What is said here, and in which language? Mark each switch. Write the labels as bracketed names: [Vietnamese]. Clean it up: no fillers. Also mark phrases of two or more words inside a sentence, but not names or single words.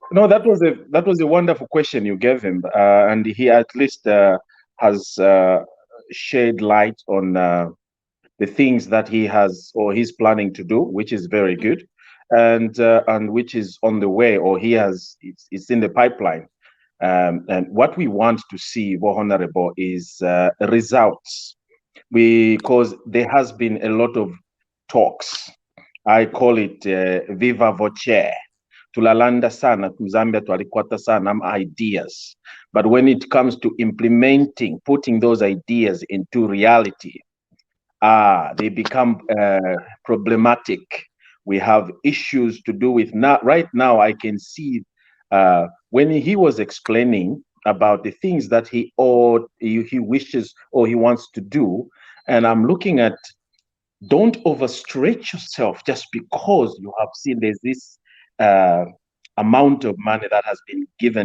[English] No, that was a wonderful question you gave him, and he at least has shed light on the things that he has or he's planning to do, which is very good, and which is on the way, or it's in the pipeline. And what we want to see, Honourable, is results, because there has been a lot of talks. I call it viva voce. [Bemba] Tulalanda sana, Zambia twalikwata sana ideas. [English] But when it comes to implementing, putting those ideas into reality, they become problematic. We have issues to do with now. Right now, I can see when he was explaining about the things that he wishes or he wants to do, and I'm looking at, don't overstretch yourself just because you have seen there's this amount of money that has been given.